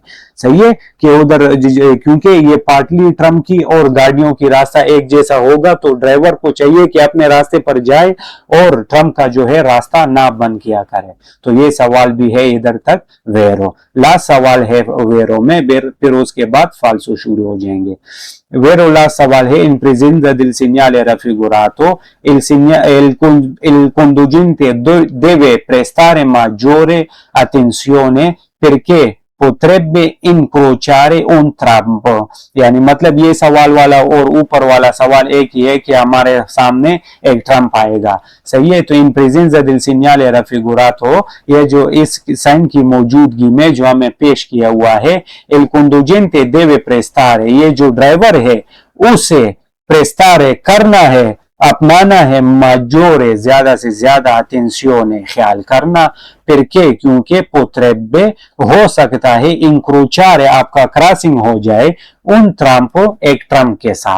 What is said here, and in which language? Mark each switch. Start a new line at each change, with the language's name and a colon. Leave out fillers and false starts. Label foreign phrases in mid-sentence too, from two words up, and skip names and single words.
Hindi: सही है कि उधर क्योंकि ये पाटली ट्रम की और गाड़ियों की रास्ता एक जैसा होगा, तो ड्राइवर को चाहिए कि अपने रास्ते पर जाए और ट्रम का जो है रास्ता ना बंद किया करे। तो ये सवाल भी है इधर तक वेरो। लास्ट सवाल है वेरो में, फिर उसके बाद फाल्सो शुरू हो जाएंगे।
Italian: Vero la
Hindi: सवाल है
Italian: in presenza del segnale raffigurato il conducente deve prestare maggiore attenzione perché potrebbe incrociare un trampo।
Hindi: यानी मतलब ये सवाल वाला और ऊपर वाला सवाल एक ही है कि हमारे सामने एक ट्रम्प आएगा। सही है, तो
Italian: in presenza del segnale raffigurato
Hindi: ये जो इस साइन की मौजूदगी में जो हमें पेश किया हुआ है,
Italian: il conducente deve prestare
Hindi: ये जो ड्राइवर है उसे prestare करना है, अपनाना है, maggiore ज्यादा से ज्यादा, attenzione ख्याल करना, perché क्योंकि potrebbe हो सकता है, incrociare आपका क्रॉसिंग हो जाए, उन ट्रम्प एक ट्रम्प के साथ।